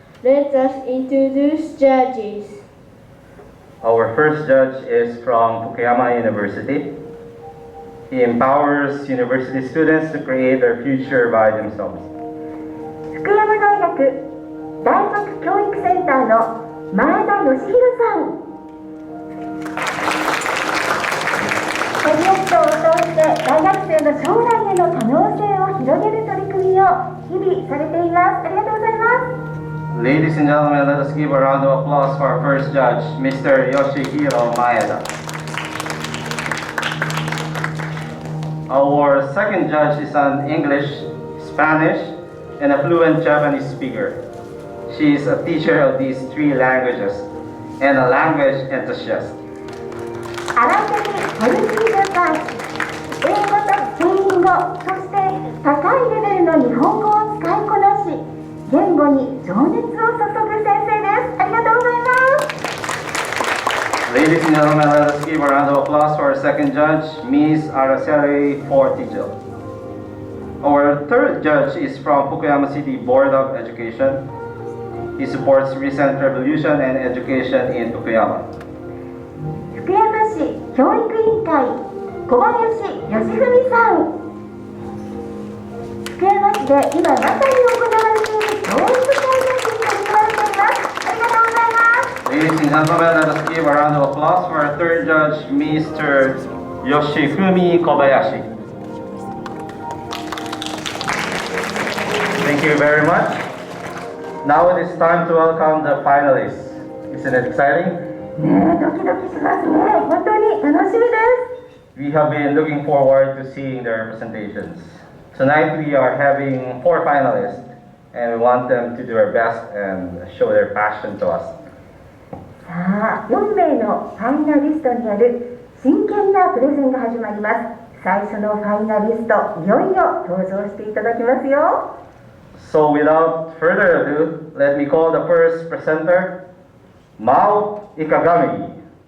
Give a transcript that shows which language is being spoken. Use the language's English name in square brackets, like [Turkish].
[English] Let us introduce judges. Our first judge is from Fukuyama University. He empowers university students to create their future by themselves. [Japanese] 福山大学大学教育センターの前田義弘さん。プロジェクトを通して大学生の将来への可能性を広げる取り組みを日々されています。ありがとうございます。 [English] Ladies and gentlemen, let us give a round of applause for our first judge, Mr. Yoshihiro Maeda. Our second judge is an English, Spanish, and a fluent Japanese speaker. She is a teacher of these 3 languages and a language enthusiast. [Japanese] 新手にポルトゥーガル、英語とスペイン語、そして高いレベルの日本語を使いこなし、言語に情熱を注ぐ先生です。ありがとうございます。 [English] Ladies and gentlemen, let us give a round of applause for our second judge, Ms. Araceli Portillo. Our third judge is from Fukuyama City Board of Education. He supports recent revolution and education in Fukuyama. [Japanese] 福山市教育委員会小林義文さん。福山市で今まさに行われている教育改革に取り組まれています。ありがとうございます。 [English] Ladies and gentlemen, let us give a round of applause for our third judge, Mr. Yoshifumi Kobayashi. Thank you very much. Now it is time to welcome the finalists. Isn't it exciting? [Japanese] ねえ、ドキドキしますね。本当に楽しみです。 [English] We have been looking forward to seeing their presentations. Tonight we are having 4 finalists, and we want them to do their best and show their passion to us. [Japanese] さあ、4名のファイナリストによる真剣なプレゼンが始まります。最初のファイナリスト、いよいよ登場していただきますよ。 [English] So without further ado, let me call the first presenter, Mau Ikagami.